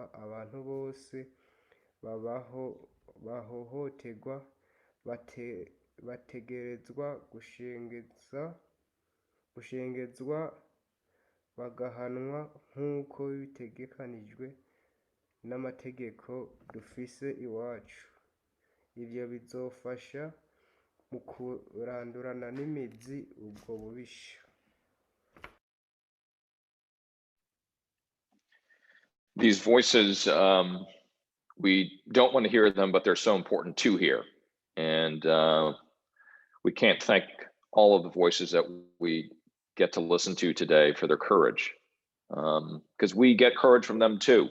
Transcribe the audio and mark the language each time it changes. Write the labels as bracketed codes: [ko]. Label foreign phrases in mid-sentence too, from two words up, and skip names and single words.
[rn] Abantu bose bahohoterwa bategerezwa gushengezwa bagahanwa nk'uko bitegekanijwe n'amategeko dufise iwacu. Ivyo bizofasha mu kurandurana n'imizi ubwo bubisha. [en] These voices, we don't want to hear them, but they're so important to hear. And we can't thank all of the voices that we get to listen to today for their courage, because we get courage from them too.